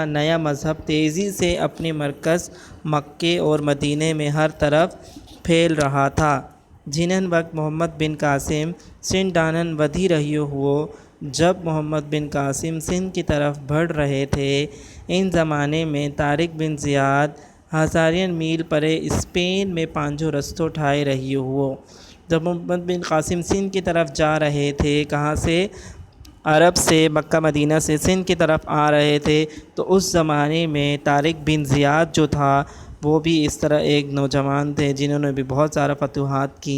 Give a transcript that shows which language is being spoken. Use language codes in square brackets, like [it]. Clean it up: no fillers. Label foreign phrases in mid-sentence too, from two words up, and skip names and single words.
[ur] نیا مذہب تیزی سے اپنے مرکز مکہ اور مدینے میں ہر طرف پھیل رہا تھا. [sd] جنہن وقت محمد بن قاسم سندھ ڈانن ودھی رہیو ہو. [ur] جب محمد بن قاسم سندھ کی طرف بڑھ رہے تھے، [sd] ان زمانے میں طارق بن زیاد ہزارين میل پرے اسپین میں پانجو رستو ٹھائے رہیو ہو. [ur] جب محمد بن قاسم سندھ کی طرف جا رہے تھے، کہاں سے؟ عرب سے، مکہ مدینہ سے سندھ کی طرف آ رہے تھے، تو اس زمانے میں طارق بن زیاد جو تھا وہ بھی اس طرح ایک نوجوان تھے جنہوں نے بھی بہت سارا فتوحات کی.